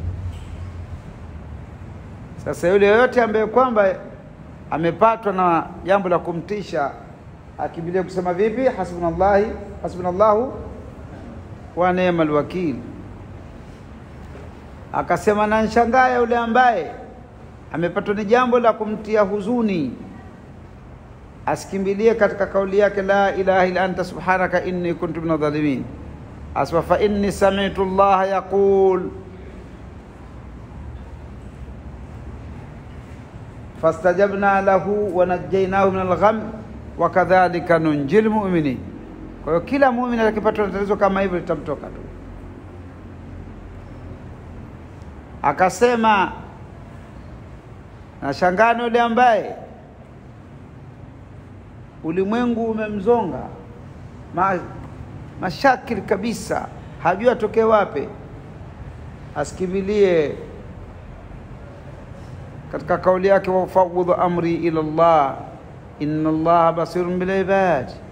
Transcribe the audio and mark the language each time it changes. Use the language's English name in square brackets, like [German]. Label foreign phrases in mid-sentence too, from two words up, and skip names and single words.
[Swahili] Sasa yule yote ambaye kwamba amepatwa na jambo la kumtisha, akimbilia kusema vipi? [Arabic] حسبنا الله ونعم الوكيل. [Swahili] Akasema, na nshangaa yule ambaye amepatwa ni jambo la kumtia huzuni, asikimbilie katika kauli yake, [Arabic] لا إله إلا أنت سبحانك إني كنت من الظالمين. Aswa فإني سمعت الله يقول فاستجبنا له ونجيناه من الغم وكذلك ننجي المؤمنين. [Swahili] Kwa hiyo kila muumini akipatwa na tatizo kama hivyo litamtoka tu. Akasema, nashangaa yule ambaye ulimwengu umemzonga mashakili kabisa, hajui atoke wapi, asikimbilie katika kauli yake, [Arabic] وأفوض أمري إلى الله إن الله بصير بالعباد.